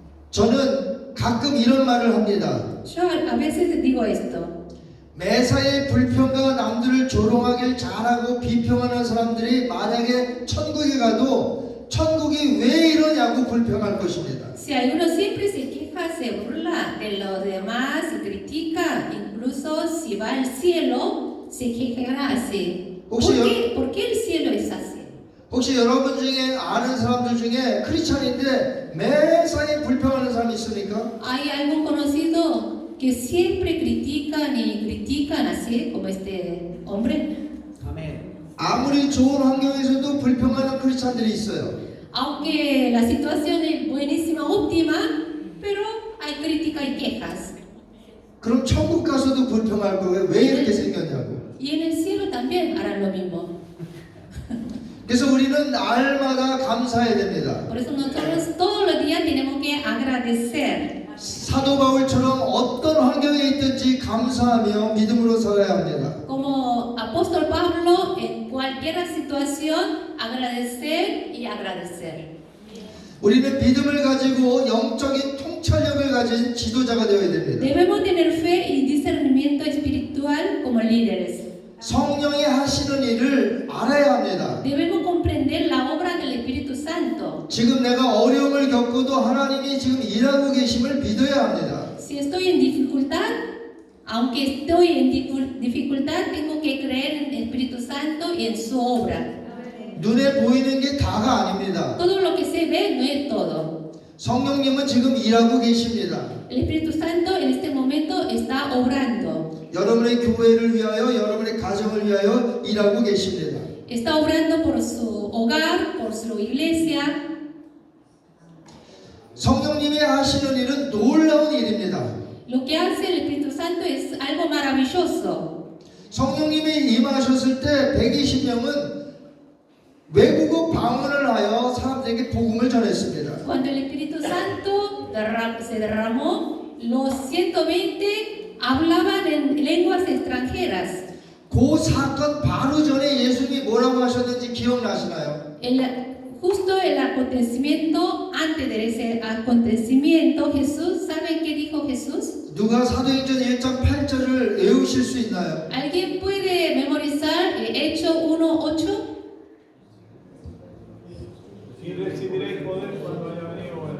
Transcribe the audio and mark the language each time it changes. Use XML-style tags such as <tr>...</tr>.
<ko>저는 가끔 이런 말을 합니다.</ko> <es>Yo a veces digo esto.</es> <ko>매사에 불평과 남들을 조롱하길 잘하고 비평하는 사람들이 만약에 천국에 가도 천국이 왜 이러냐고 불평할 것입니다.</ko> <es>Si alguno siempre se queja, se burla de los demás y critica, incluso si va al cielo, se quejará así. ¿Por qué el cielo es así?</es> <ko>혹시 여러분 중에 아는 사람들 중에 크리스찬인데 매사에 불평하는 사람이 있습니까?</ko> <es>¿Hay algún conocido que siempre critican y critican así como este hombre?</es> <ko>아무리 좋은 환경에서도 불평하는 크리스찬들이 있어요.</ko> <es>Aunque la situación es buenísima, óptima, pero hay crítica y quejas.</es> <ko>그럼 천국 가서도 불평할 거예요. 왜 이렇게 생겼냐고.</ko> <es>Y en el cielo también harán lo mismo.</es> <ko>그래서 우리는 날마다 감사해야 됩니다.</ko> <es>Por eso nosotros todos los días tenemos que agradecer.</es> <ko>사도 바울처럼 어떤 환경에 있든지 감사하며 믿음으로 살아야 합니다.</ko> <es>Como apóstol Pablo, en cualquier situación, agradecer y agradecer.</es> <ko>우리는 믿음을 가지고 영적인 통찰력을 가진 지도자가 되어야 됩니다.</ko> <es>Debemos tener fe y discernimiento espiritual como líderes.</es> <ko>성령이 하시는 일을 알아야 합니다.</ko> <es>Debemos comprender la obra del Espíritu Santo.</es> <ko>지금 내가 어려움을 겪어도 하나님이 지금 일하고 계심을 믿어야 합니다.</ko> <es>Si estoy en dificultad, aunque estoy en dificultad, tengo que creer en el Espíritu Santo y en su obra.</es> <ko>눈에 보이는 게 다가 아닙니다.</ko> <es>Todo lo que se ve no es todo.</es> <ko>성령님은 지금 일하고 계십니다.</ko> <es>El Espíritu Santo en este momento está obrando.</es> <ko>여러분의 교회를 위하여, 여러분의 가정을 위하여 일하고 계십니다.</ko> <es>Está obrando por su hogar, por su iglesia.</es> <ko>성령님이 하시는 일은 놀라운 일입니다.</ko> <es>Lo que hace el Espíritu Santo es algo maravilloso.</es> <ko>성령님이 임하셨을 때 120명은 외국어 방언을 하여 사람들이 사람들에게 복음을 전했습니다.</ko> <es>Cuando el Espíritu Santo se derramó, los 120 hablaban en lenguas extranjeras.</es> <ko>그 사건 바로 전에 예수님이 뭐라고 하셨는지 기억나시나요?</ko> <es>Justo el acontecimiento, antes de ese acontecimiento, Jesús, ¿saben qué dijo Jesús?</es> <ko>누가 사도행전 1장 8절을 외우실 수 있나요?</ko> <es>¿Alguien puede memorizar Hechos 1:8? Y recibiréis poder cuando haya venido</es>